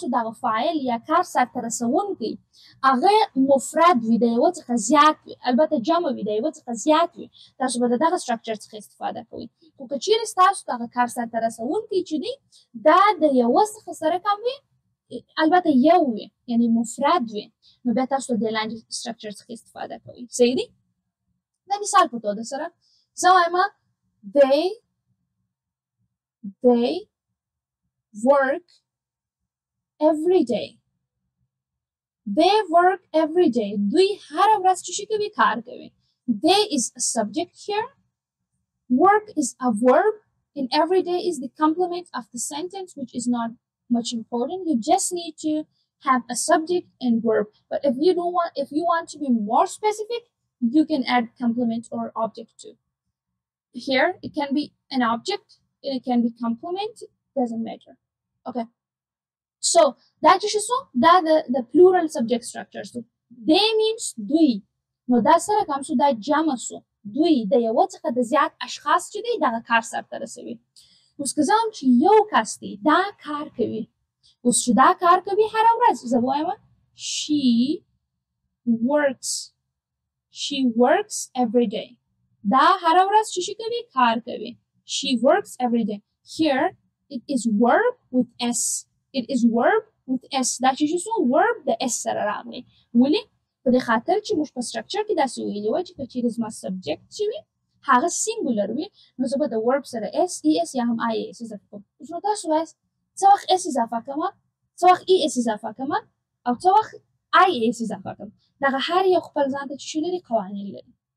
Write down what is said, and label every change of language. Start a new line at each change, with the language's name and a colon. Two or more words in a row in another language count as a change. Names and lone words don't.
Pashto: دغه فایل یا کار سره رسونکي هغه مفرد وي د یو څخه زیات وي البته جمع وي د یو څخه زیات وي تاسو به دغه سټرکچر څخه استفاده کوئ خو کچیر تاسو دغه کار سره رسونکي چې دی دا د یو څخه سره کم وي البته یو وي یعنی مفرد وي نو بیا تاسو د لاندې سټرکچر څخه استفاده کوئ صحیح دی دا مثال په توګه سره زه وایم
English: they work every day they work every day
Pashto: دوی هر ورځ چې کوي کار کوي
English: they is a subject here work is a verb and every day is the complement of the sentence which is not much important you just need to have a subject and verb but if you want to be more specific you can add complement or object too here it can be an object it can be complement doesn't matter okay so that is so that the plural subject structure so they means
Pashto: دوی نو دا سره کوم شو دا جمع شو دوی د یو څخه د زیات اشخاص چې دی دا کار سره رسوي اوس که زم چې یو کس دی دا کار کوي اوس چې دا کار کوي هر ورځ زه وایم
English: she works every day
Pashto: دا هر ورځ چې کوي کار کوي
English: she works every day here it is verb with s it is verb with
Pashto: s دا چې څه verb د s سره راغلی ولې په دې خاطر چې موږ په سټرکچر کې داسې ویلي و چې کچې زما سبجیکټ چې وي هغه سینګولر وي نو زه به د verb سره s e s یا هم i s اضافه کوم اوس نو تاسو وایئ څه وخت s اضافه کوم څه وخت e s اضافه کوم او څه وخت i s اضافه کوم دغه هر یو خپل ځان ته چې لري قوانین لري